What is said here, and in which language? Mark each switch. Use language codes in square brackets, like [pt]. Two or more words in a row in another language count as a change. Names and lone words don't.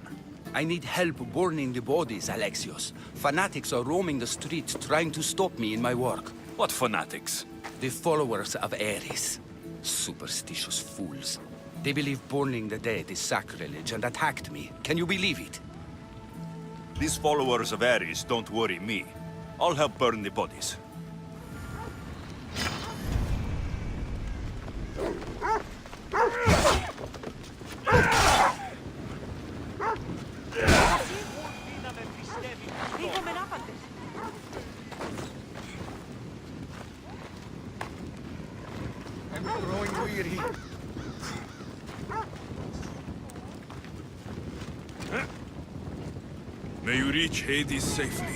[en] I need help burning the bodies, Alexios. Fanatics are roaming the streets trying to stop me in my work. What fanatics? The followers of Ares. Superstitious fools. They believe burning the dead is sacrilege and attacked me. Can you believe it? These followers of Ares don't worry me. I'll help burn the bodies. [el] Να με πιστεύει. Είχαμε ναύαντες. [en] I'm growing weary. May you reach Hades safely.